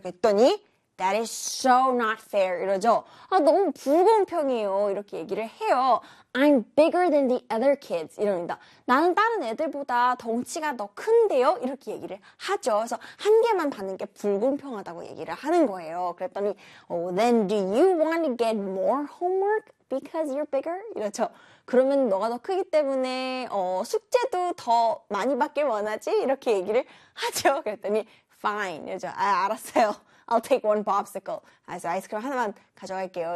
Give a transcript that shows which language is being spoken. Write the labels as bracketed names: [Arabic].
[Korean] 그랬더니 [English] that is so not fair [Korean] 이러죠. 아, 너무 불공평해요 이렇게 얘기를 해요. [English] I'm bigger than the other kids [Korean] 이럽니다. 나는 다른 애들보다 덩치가 더 큰데요 이렇게 얘기를 하죠. 그래서 한 개만 받는 게 불공평하다고 얘기를 하는 거예요. 그랬더니 [English] oh, then do you want to get more homework because you're bigger [Korean] 이러죠. 그러면 너가 더 크기 때문에 숙제도 더 많이 받길 원하지 이렇게 얘기를 하죠. 그랬더니 fine 이러죠. 아, 알았어요. [English] I'll take one popsicle. [Korean] 그래서 아이스크림 하나만 가져갈게요.